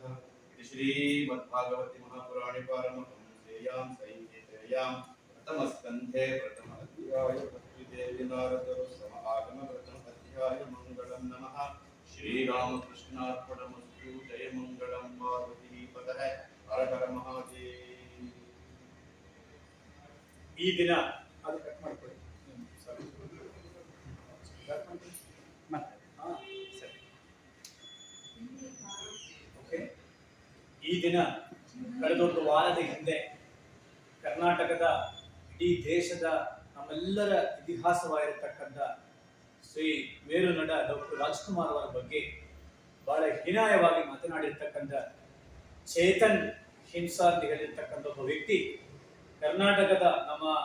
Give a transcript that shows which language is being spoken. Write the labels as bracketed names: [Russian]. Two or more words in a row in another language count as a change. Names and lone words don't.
[Sanskrit] श्रीमद्भागवते महापुराणे पारमहंस्यां संहितायां प्रथमस्कन्धे प्रथम अध्याय भक्तिदेवी नारदो समागम प्रथम अध्याय मंगलम नमः। श्रीरामकृष्णार्पणमस्तु। जय मंगलम पार्वती पतः। हर हर महादेव। [Kannada] ಈ ದಿನ ಅದು ಕಟ್ ಮಾಡ್ಕೊಳ್ಳಿ ಓಕೆ. ಈ ದಿನ ಕಳೆದೊಂದು ವಾರದ ಹಿಂದೆ ಕರ್ನಾಟಕದ ಇಡೀ ದೇಶದ ನಮ್ಮೆಲ್ಲರ ಇತಿಹಾಸವಾಗಿರತಕ್ಕಂಥ ಶ್ರೀ ಮೇರುನಟ ಡಾಕ್ಟರ್ ರಾಜ್ಕುಮಾರ್ ಅವರ ಬಗ್ಗೆ ಬಹಳ ಹೀನಾಯವಾಗಿ ಮಾತನಾಡಿರ್ತಕ್ಕಂಥ ಚೇತನ್ ಹಿಂಸಾ ಅಂತ ಹೇಳಿರ್ತಕ್ಕಂಥ ಒಬ್ಬ ವ್ಯಕ್ತಿ ಕರ್ನಾಟಕದ ನಮ್ಮ